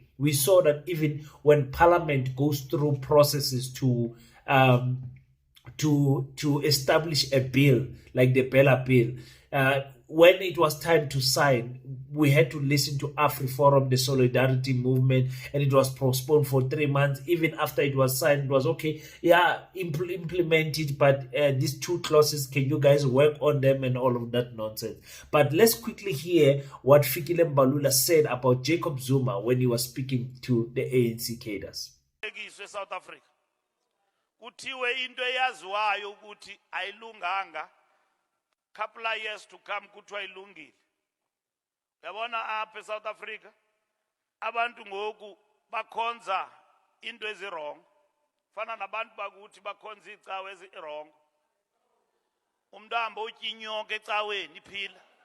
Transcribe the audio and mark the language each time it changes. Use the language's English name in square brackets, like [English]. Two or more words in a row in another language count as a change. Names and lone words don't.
[English] We saw that even when Parliament goes through processes to establish a bill like the Bella Bill, when it was time to sign, we had to listen to AfriForum, the Solidarity Movement, and it was postponed for 3 months. Even after it was signed, it was okay, implement it, but these two clauses, can you guys work on them and all of that nonsense? But let's quickly hear what Fikile Mbalula said about Jacob Zuma when he was speaking to the ANC cadres. South Africa. [Xhosa] Kuthiwe into eyaziwayo ukuthi ayilunganga, [English] couple of years to come [Xhosa] kuthiwa ilungile. Uyabona apha eSouth Africa abantu ngoku bakhonza into ezirong. Fana nabantu bakuthi bakhonza icawe ezirong. Umuntu ahamba utya inyoka ecaweni iphila.